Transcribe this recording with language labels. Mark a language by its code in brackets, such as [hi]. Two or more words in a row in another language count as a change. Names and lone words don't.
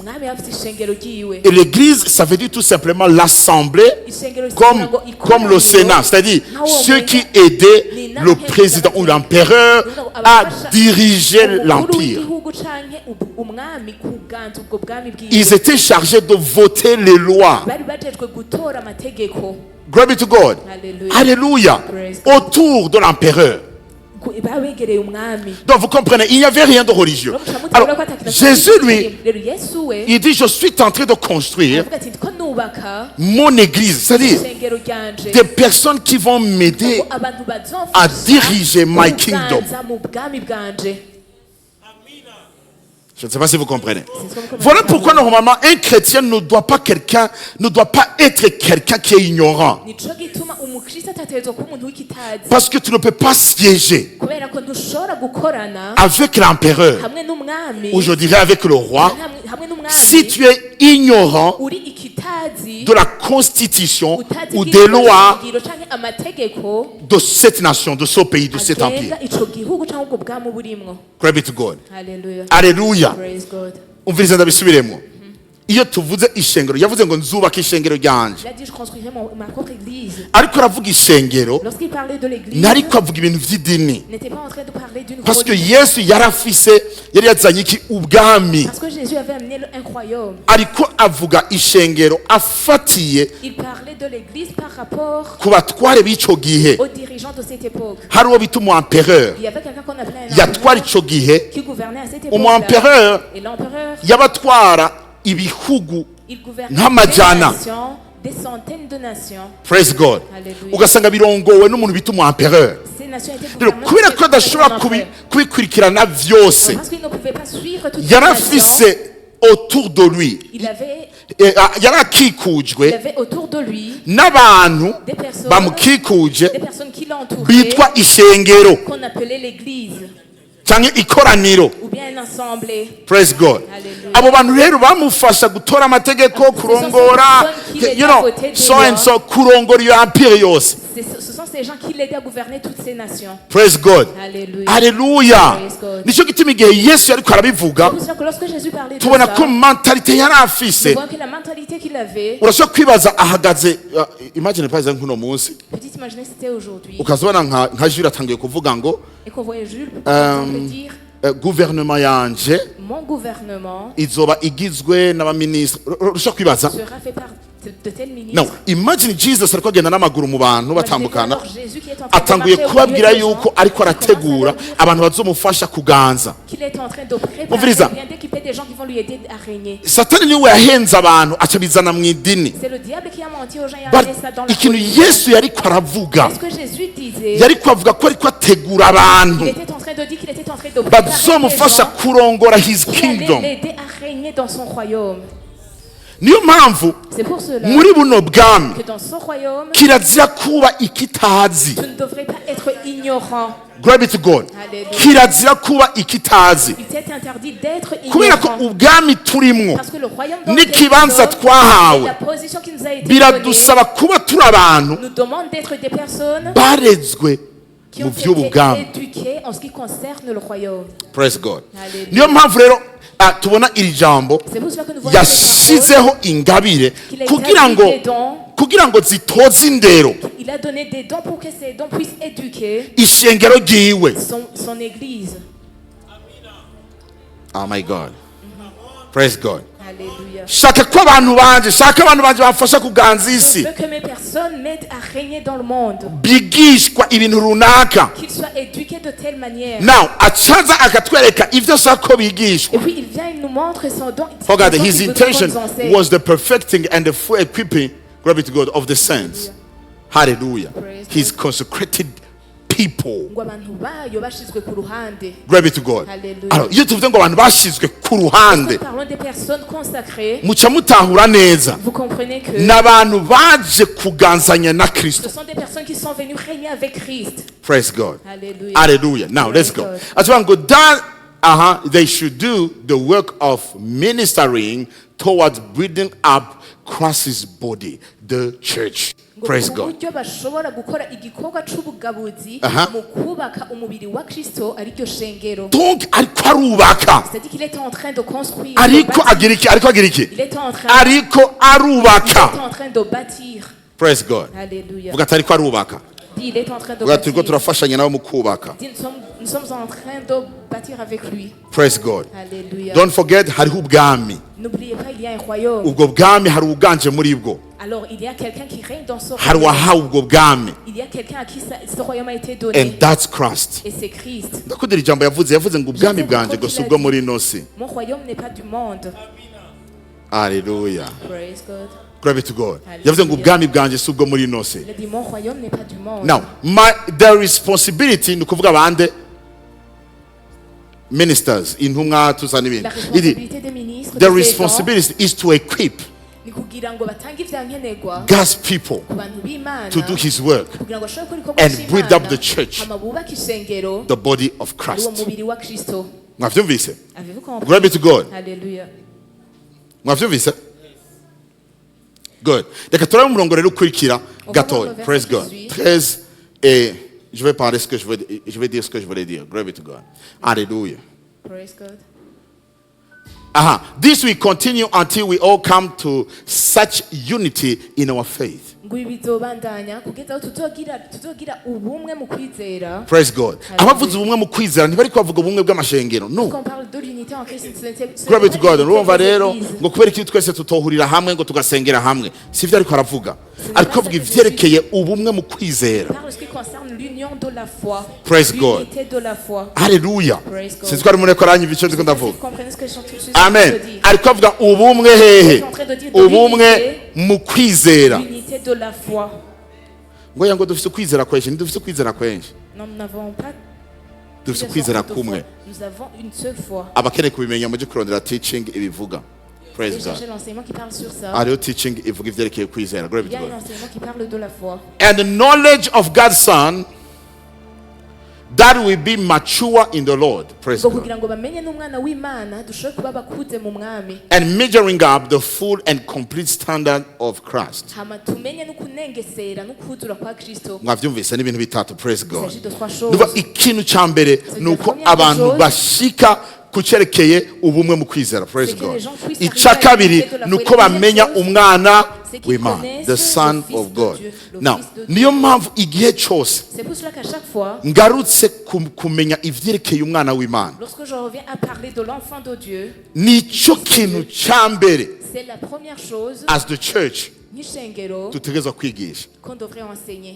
[fr] Et l'église, ça veut dire tout simplement l'assemblée comme le Sénat. C'est-à-dire ceux qui aidaient le président ou l'empereur à diriger l'empire. Ils étaient chargés de voter les lois. [en] Glory to God. Alléluia. [fr] Autour de l'empereur. Donc vous comprenez, il n'y avait rien de religieux. Alors Jésus, lui, il dit, je suis en train de construire mon église. C'est-à-dire des personnes qui vont m'aider à diriger [en] my kingdom. [fr] Je ne sais pas si vous comprenez. Voilà pourquoi normalement un chrétien ne doit pas être quelqu'un qui est ignorant. Parce que tu ne peux pas siéger avec l'empereur, ou je dirais avec le roi, si tu es ignorant de la constitution ou des lois de cette nation, de ce pays, de cet empire. [en] Glory to God. Alléluia. [rn] Umviriza ndabisubiremo. Iyo tuvuze ishengero yavuze ngo nzubaka ishengero ryanje, ariko aravuga ishengero nariko avuga ibintu vy'idini, [fr] parce que [rn] Yesu yari yazanye iki ubwami, ariko avuga ishengero afatiye ku batware b'ico gihe. Hari uwo bita umu-empereur yatwara ico gihe. Umu-empereur yabatwara ibihugu nk'amajana. [en] Praise God. [rn] Ugasanga birongowe n'umuntu bita umu-empereur. Kubera ko adashobora kubikurikirana vyose, yarafise [fr] autour de lui, [rn] yarakikujwe n'abantu bamukikuje bitwa ishengero cyangwa ikoraniro. [en] Praise God. [rn] Abo bantu rero bamufasha gutora amategeko, kurongora, [en] so and so, [rn] kurongora iyo empire yose. [fr] Ce sont ces gens qui l'aidaient à gouverner toutes ces nations. [en] Praise God. Alléluia. [rn] Nico gituma igihe Yesu yariko arabivuga, tubona ko mentalite yari afise. Urashobora kwibaza ahagaze, [fr] imagine par exemple [rn] kuno munsi, ukazobona nka Jules atangiye kuvuga ngo gouvernement yanje izoba igizwe n'abaministre. Urashobora kwibaza, no, imagine Jesus ariko agenda n'amaguru mu bantu batambukana, atanguye kubabwira yuko ariko arategura abantu bazomufasha kuganza. Muviriza, Satani niwe yahenze abantu acabizana mu idini. Ikintu Yesu yariko aravuga, yariko avuga ko ariko ategura abantu bazomufasha kurongora [en] his kingdom. [rn] Niyo mpamvu muri buno bwami kirazira kuba ikitazi. [en] ignorant. Glory be to God. Hallelujah. [rn] Kirazira kuba ikitazi. [fr] Il t'est interdit d'être [rn] Kubera ko [fr] ignorant. [rn] ubwami turimwo [fr] Parce que le royaume dans [rn] n'ikibanza [fr] lequel nous sommes, [rn] twahawe [fr] et la position qui nous a été donnée, [rn] biradusaba kuba turi abantu [fr] nous demande d'être des personnes [rn] barezwe [fr] qui [rn] mu [fr] ont été [rn] by'ubwami. [fr] éduquées en ce qui concerne le royaume. [en] Praise God. Hallelujah. [rn] Niyo mpamvu rero tubona iri jambo [fr] C'est pour cela que nous voyons [rn] yashyizeho ingabire [fr] qu'il a [rn] kugira ngo [fr] établi des dons. [rn] kugira ngo zitoze indero [fr] Il a donné des dons pour que ces dons puissent éduquer [rn] ishengero ryiwe. [fr] son église. [en] Oh my God. Praise God. Alléluia. [rn] shaka ko abantu banje bamfasha kuganza [fr] Je [rn] isi [fr] veux que mes personnes m'aident à régner dans le monde. [rn] bigishwa ibintu runaka. [fr] Qu'ils soient éduqués de telle manière. [rn] Now acaza akatwereka ivyo ashaka ko bigishwa. [fr] Et puis il vient, il nous montre son don. [en] For God, [fr] son don [en] his [fr] qu'il veut qu'on [en] intention [fr] nous enseigne. [en] was the perfecting and the full equipping, glory to God, of the saints. Hallelujah. Praise His God. consecrated people. [rn] ngo abantu bayo bashizwe ku ruhande. [en] Glory to God. Hallelujah. [fr] Alors, [rn] iyo tuvuze ngo abantu bashizwe ku [fr] Nous [rn] ruhande, [fr] parlons des personnes consacrées. [rn] muca mutahura neza. [fr] Vous comprenez que [rn] N'abantu baje kuganzanya na [fr] ce [rn] Kristo. [fr] sont des personnes qui sont venues régner avec Christ. [en] Praise God. Hallelujah. Hallelujah. Now, let's go. God. As well, go down. They should do the work of ministering towards building up Christ's body, the church. Praise God. [rn] uburyo bashobora gukora igikorwa c'ubugabuzi Aha. mu kubaka umubiri wa Kristo ari ryo shengero. Donc, ariko arubaka. [fr] C'est-à-dire qu'il était en train de construire. [rn] Ariko agira iki? Ariko agira iki? [fr] Il était en train. [rn] Ariko [fr] Il [rn] arubaka. [fr] était en train de bâtir. [en] Praise God. Alléluia. [rn] Vuga ati ariko arubaka. [fr] Il est en train de [rn] Vuga turiko [fr] bâtir. [rn] turafashanya nawe mu kubaka. [fr] Nous sommes en train de bâtir avec lui. [en] Praise God. Alléluia. Don't forget, [rn] hariho ubwami. [fr] N'oubliez pas, il y a un royaume. [rn] Ubwo bwami hari uganje muri bwo. [fr] Alors il y a quelqu'un qui règne dans ce [rn] Hari [fr] royaume. [rn] uwahawe ubwo bwami. [fr] Il y a quelqu'un à qui ce royaume a été donné. [en] And that's Christ. [fr] Et c'est Christ. [rn] Ndakundira ijambo yavuze ngo ubwami bwanje gusa ubwo muri ino si. [fr] Mon royaume n'est pas du monde. [en] Hallelujah. Praise God. Glory to God. [rn] Yavuze ngo ubwami bwanje si ubwo muri ino si. [fr] Il a dit mon royaume n'est pas du monde. [en] Now, the responsibility [rn] ni ukuvuga bande ministers intumwa tuza n'ibindi. [fr] La responsabilité des ministres, [en] The [fr] des agents, [en] responsibility is to equip [rn] ni kugira ngo batange ivyankenerwa [en] God's people [rn] ku bantu b'Imana [en] to do his work, [rn] kugira ngo bashobore gukora [en] and [rn] ibikorwa [en] build up [rn] vy'Imana, [en] the church, [rn] hama bubake ishengero [en] the body of [rn] ari wo [en] Christ. [rn] mubiri wa Kristo. Mwavyumvise? [fr] Avez-vous compris? [en] Glory be to God. Hallelujah. [rn] Mwavyumvise? Good. Reka turabe umurongo rero ukurikira [fr] On va [rn] gatoya. [fr] voir le [en] Praise [fr] verset [en] God. [fr] qui suit. 13 et je vais parler je vais dire ce que je voulais dire. [en] Glory be to God. Hallelujah. Praise God. This will continue until we all come to such unity in our faith. [rn] ngo ibi bizobandanya kugeza aho tuzogira ubumwe mu kwizera. [en] Praise God. Hallelujah. [rn] Abavuze ubumwe mu kwizera ntibari kubavuga ubumwe bw'amashengero. [en] No. [fr] Quand on parle de l'unité en Christ, c'est [en] Glory be to God. [rn] Urumva rero [fr] l'Église. [rn] ngo kubera iki twese tutohurira hamwe ngo tugasengera hamwe. Si byo ariko aravuga. Ariko avuga ivyerekeye ubumwe mu kwizera. [fr] Par ce qui concerne l'union de la foi. [en] Praise God. [fr] L'unité de la foi. [en] Hallelujah. Praise God. [rn] Sinzi ko ari mureko aranyumva icyo ndiko [fr] Vous [rn] ndavuga. [fr] comprenez ce que je suis en [en] Amen. [fr] train de dire? [rn] Ariko avuga ubumwe hehe? [fr] en train de dire de [rn] Ubumwe [fr] l'unité. [rn] mu kwizera. [fr] L'unité de la foi. [rn] Ngoya ngo dufite kwizera kwenshi, ntidufite kwizera kwenshi. [fr] Non, nous n'avons pas [rn] Dufite [fr] plusieurs [rn] kwizera [fr] sortes de foi. [rn] kumwe. [fr] Nous avons une seule foi. [rn] Abakeneye kubimenya mujye kurondera teaching ibivuga. Praise [fr] Et cherchez [en] God. [fr] l'enseignement qui parle sur ça. [rn] Hariho teaching ivuga ivyerekeye kwizera. [en] Glory be [fr] Il y [en] to [fr] a un [en] God. [fr] enseignement qui parle de la foi. [en] And the knowledge of God's Son, that will be mature in the Lord. Praise [rn] ngo [en] God. [rn] kugira ngo bamenye n'umwana w'Imana dushobore kuba bakuze mu mwami. [en] And measuring up the full and complete standard of Christ. [rn] Hama tumenye no kunengesera no kuzura kwa Kristo. Mwavyumvise n'ibintu bitatu. [en] Praise [fr] Il [en] God. [fr] s'agit de trois [rn] Nuba [fr] choses. [rn] ikintu ca mbere ni uko [fr] première [rn] abantu [fr] chose, [rn] bashika ku cyerekeye ubumwe mu kwizera. [en] Praise [fr] c'est que [en] God. [fr] les gens puissent [rn] Icya [fr] arriver à [rn] kabiri [fr] l'unité de la [rn] ni [fr] foi. [rn] uko [fr] La deuxième [rn] bamenya [fr] chose, [rn] umwana [fr] c'est qu'ils [rn] w'Imana, [fr] connaissent [en] the Son [fr] le Fils [en] of [fr] de [en] God. [fr] Dieu, le [en] Now, [fr] Fils de Dieu. [rn] niyo mpamvu igihe cyose [fr] C'est pour cela qu'à chaque fois, [rn] ngarutse kumenya ivyerekeye umwana w'Imana, [fr] lorsque je reviens à parler de l'enfant de Dieu, [rn] nicyo kintu ca mbere [fr] c'est la première chose [en] as the church [rn] n'ishengero dutegerezwa kwigisha. [fr] qu'on devrait enseigner.